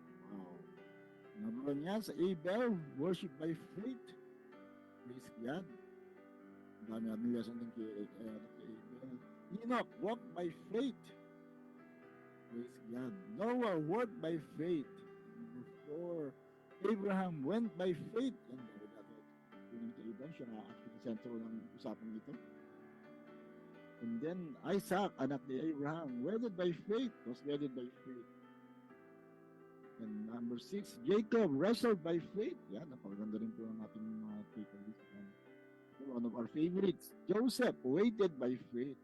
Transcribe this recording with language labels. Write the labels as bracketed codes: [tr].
[en] Wow. Number 1 yan sa Abel, worship by faith. Praise God. [tl] Ang dami natin lesson din kay Abel. [en] Enoch, walk by faith. Praise God. Noah, work by faith. Number 4, Abraham went by faith. [tl] Yan, gawin natin. Yun kay Abraham, siya nga actually sentro ng usapan dito. [en] And then Isaac, [tl] anak ni Abraham, [en] wedded by faith, was wedded by faith. And number 6, Jacob wrestled by faith. [tl] Yan, napakaganda rin po ang ating mga takeaways. [en] One of our favorites, Joseph waited by faith.